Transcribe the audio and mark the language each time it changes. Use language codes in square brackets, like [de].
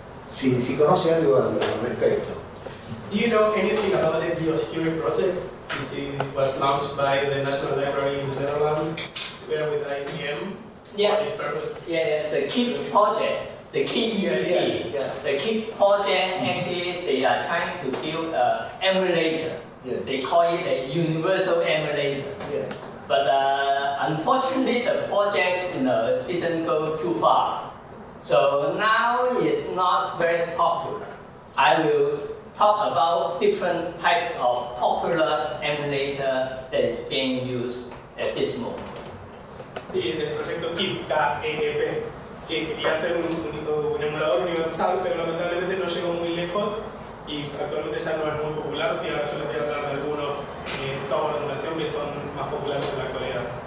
[es] Si conoce algo al respecto. [en] Do you know anything about the Dioscuri project, which was launched by the National Library in the Netherlands, together with IBM? Yeah, the KIP project, the KIP, the KIP project actually they are trying to build an emulator. Yeah. They call it a universal emulator. Yeah. But unfortunately, the project didn't go too far. So now it's not very popular. I will talk about different types of popular emulator that is being used at this moment. [es] Sí, es el proyecto KIP, K-E-P, que quería hacer un emulador universal, pero lamentablemente no llegó muy lejos y actualmente ya no es muy popular. Sí, ahora yo les voy a hablar de algunos software de emulación que son más populares en la actualidad.